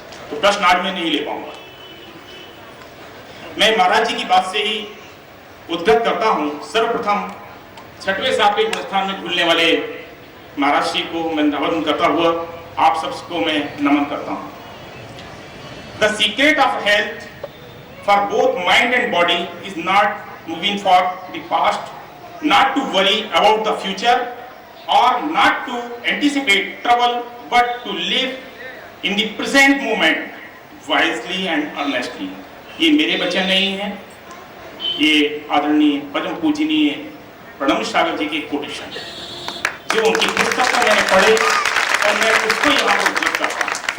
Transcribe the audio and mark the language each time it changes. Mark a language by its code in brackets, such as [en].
[hi] तो प्रश्न आज मैं नहीं ले पाऊंगा। मैं महाराज जी की बात से ही उद्धृत करता हूं। सर्वप्रथम 6वें 7वें गुणस्थान में झूलने वाले महाराज जी को मैं नमन करता हुआ आप सबको मैं नमन करता हूं। [en] The secret of health for both mind and body is not moving for the past, not to worry about the future or not to anticipate trouble, but to live in the present moment wisely and earnestly. [hi] ये मेरे वचन नहीं है, ये आदरणीय परम पूजनीय प्रणव सागर जी के कोटेशन जो उनकी पुस्तक का मैंने पढ़े और मैं उसको यहाँ पर उद्धृत करता हूँ।